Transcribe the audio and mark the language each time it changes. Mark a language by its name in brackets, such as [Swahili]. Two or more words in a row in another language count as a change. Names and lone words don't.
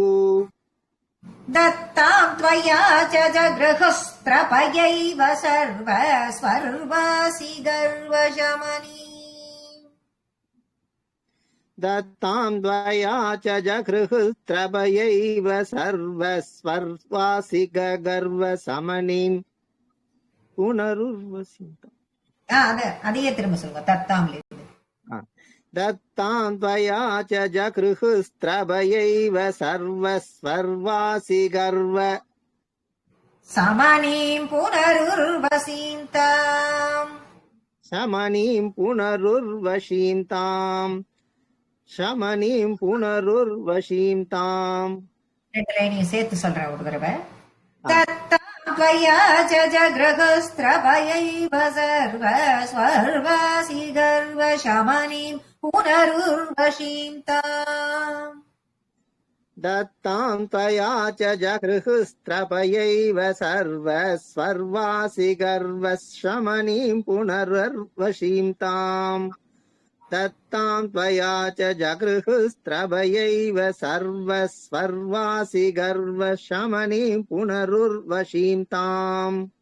[Sanskrit] दत्तां त्वया च जगृहस्त्रपयैव सर्वस्वर्वासि गर्वशमनी दत्तां द्वया च जगृहस्त्रपयैव सर्वस्वर्वासि गर्वशमनीं पुनरुर्वसितम् [Tamil] அதையே திரும்ப சொல்லுங்க தத்தாம்ல [Sanskrit] दत्तां त्वया च जगृहस्त्रभयैव सर्वस्वर्वासि गर्व समनीं पुनरुर्वसीन्ताम् शमनीं पुनरुर्वशीन्ताम् शमनीं पुनरुर्वशीन्ताम् [Tamil] ரெண்டு லைனையும் சேர்த்து சொல்றேன் ஒரு தடவை [Sanskrit] தத்தாம் त्वया च जगृहस्त्रभयैव सर्वस्वर्वासि गर्वशमनीं पुनरुर्वशीन्ताम् दत्तां त्वया च जगृहस्त्रभयैव सर्वस्वर्वासि गर्वशमनीं पुनरुर्वशीन्ताम् दत्तां त्वया च जगृहस्त्रभयैव सर्वस्वर्वासि गर्वशमनीं पुनरुर्वशीन्ताम्